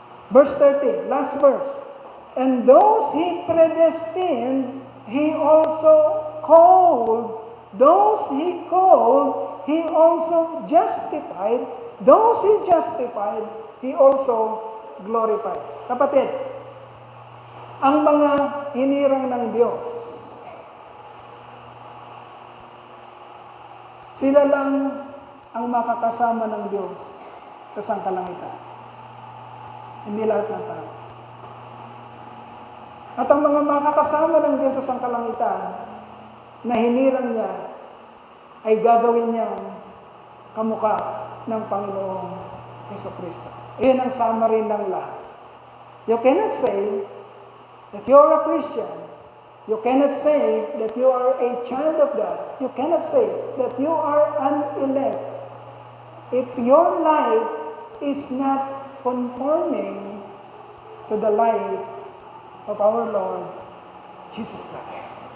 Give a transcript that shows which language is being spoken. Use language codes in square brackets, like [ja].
[en] Verse 30, last verse. And those He predestined, He also called. Those He called, He also justified. Those He justified, He also glorified. [tl] Kapatid, ang mga hinirang ng Diyos, sila lang ang makakasama ng Diyos sa sangkalangitan. Hindi lahat ng tao. At ang mga makakasama ng Diyos sa sangkalangitan na hinirang niya ay gagawin niyang kamukha ng Panginoong Jesucristo. Iyan ang summary ng lahat. [en] You cannot say that you are a Christian. You cannot say that you are a child of God. You cannot say that you are an elect if your life is not conforming to the life of our Lord Jesus Christ.